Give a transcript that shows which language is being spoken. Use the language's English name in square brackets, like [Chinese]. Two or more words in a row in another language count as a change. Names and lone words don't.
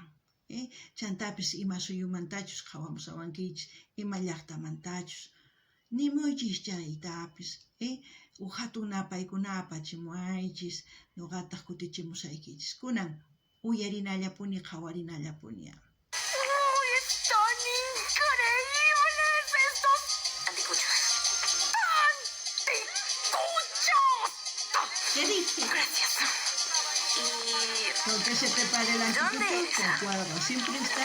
[Quechua] Chantapis ima suyumantachus qhawamusawankichis, ima llaqtamantachus, nimuychis chaytapis, hatuna paykuna apachimuaychis, nuqataq kutichimusaykichis. Kunan uyarinallapuni, qhawarinallapuni. [Spanish] ¡Están increíbles estos anticuchos! ¡Anticuchos! ¿Qué dices? Gracias. ¿Por qué se prepara el anticucho? ¿Dónde eres? Con cuadro. Siempre está